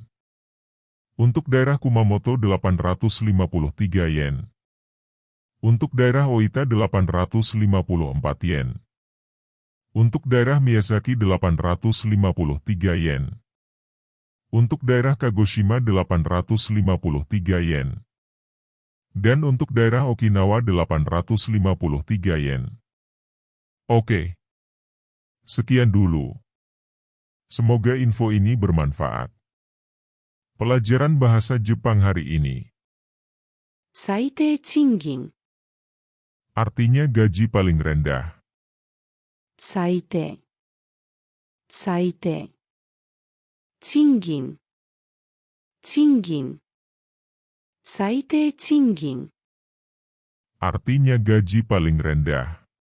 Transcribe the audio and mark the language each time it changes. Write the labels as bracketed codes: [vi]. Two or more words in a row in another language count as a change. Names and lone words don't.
[id] Untuk daerah Kumamoto 853 yen. Untuk daerah Oita 854 yen. Untuk daerah Miyazaki 853 yen. Untuk daerah Kagoshima 853 yen. Dan untuk daerah Okinawa 853 yen. Oke. Sekian dulu. Semoga info ini bermanfaat. Pelajaran bahasa Jepang hari ini. [ja] 最低賃金、 [id] Artinya gaji paling rendah. [ja] 最低、最低。賃金、賃金、最低賃金。 [id] Artinya gaji paling rendah.